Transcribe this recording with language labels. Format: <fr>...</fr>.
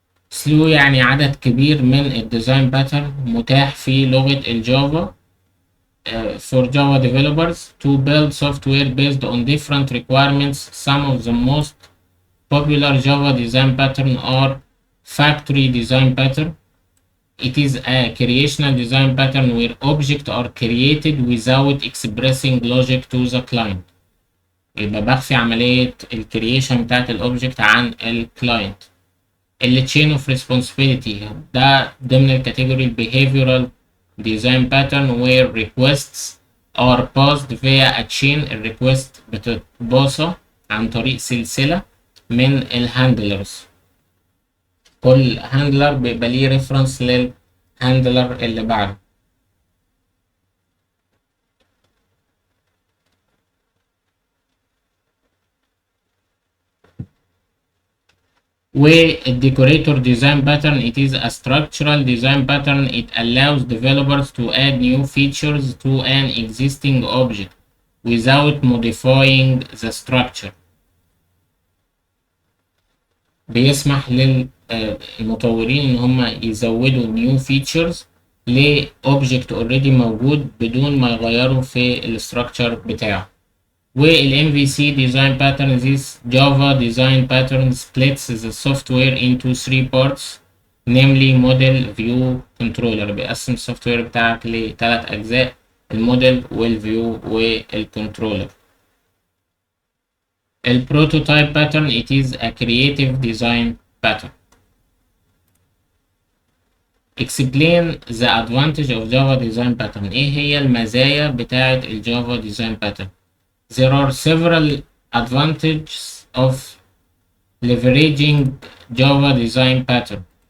<en>slew</en> <ar>يعني عدد كبير من الديزاين باترن متاح في لغة الجافا</ar> <en>for Java developers to build software based on different requirements. Some of the most popular Java design pattern are factory design pattern. It is a creational design pattern where objects are created without expressing logic to the client.</en> <ar>يبقى بخفي عملية الكرييشن بتاعت الأوبجكت عن الكلاينت.</ar> <en>ال chain of responsibility</en> <ar>ده ضمن الكاتيجوري</ar> <en>behavioral design pattern where requests are passed via a chain.</en> <ar>الريكوست بتتباصى عن طريق سلسلة من الهاندلرز. كل هاندلر بيبقى ليه ريفرنس للهاندلر اللي بعده.</ar> <en>والdecorator design pattern it is a structural design pattern. It allows developers to add new features to an existing object without modifying the structure.</en> <ar>بيسمح للمطورين إن هم يزودوا new features ل object already موجود بدون ما يغيروا في الستراكشر بتاعه.</ar> <en>وال MVC design pattern, this Java design pattern splits the software into three parts, namely model, view, controller.</en> <ar>بيقسم السوفت وير بتاعك لثلاث أجزاء: الموديل والفيو والكنترولر.</ar> <en>البروتوتايب pattern it is a creative design pattern. Explain the advantage of Java design pattern.</en> <ar>ايه هي المزايا بتاعة الجافا design pattern؟</ar> <en>There are several advantages of leveraging Java design pattern.</en>